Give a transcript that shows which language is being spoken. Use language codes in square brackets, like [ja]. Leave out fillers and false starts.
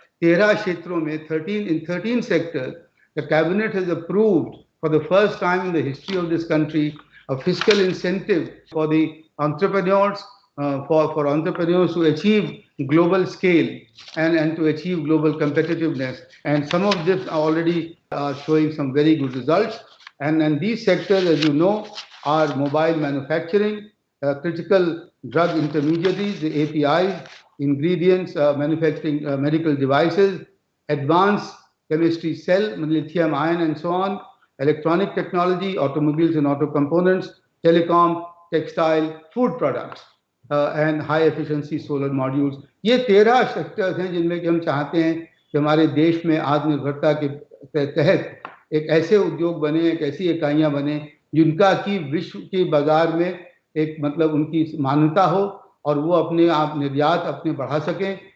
[hi] 13 क्षेत्रों में [en] 13 sectors the cabinet has approved for the first time in the history of this country a fiscal incentive for the entrepreneurs, for entrepreneurs to achieve global scale and to achieve global competitiveness, and some of this are already showing some very good results. And these sectors, as you know, are mobile manufacturing, critical drug intermediaries, the APIs, ingredients, manufacturing medical devices, advanced chemistry cell, lithium ion and so on, electronic technology, automobiles and auto components, telecom, textile, food products, and high efficiency solar modules. [hi] ये 13 sectors हैं जिनमें कि हम चाहते हैं कि हमारे देश में आत्मनिर्भरता के तहत एक ऐसे उद्योग बने, एक ऐसी इकाइयां बने जिनका कि विश्व के बाजार में एक मतलब उनकी मान्यता हो और वो अपने आप निर्यात अपने बढ़ा सकें।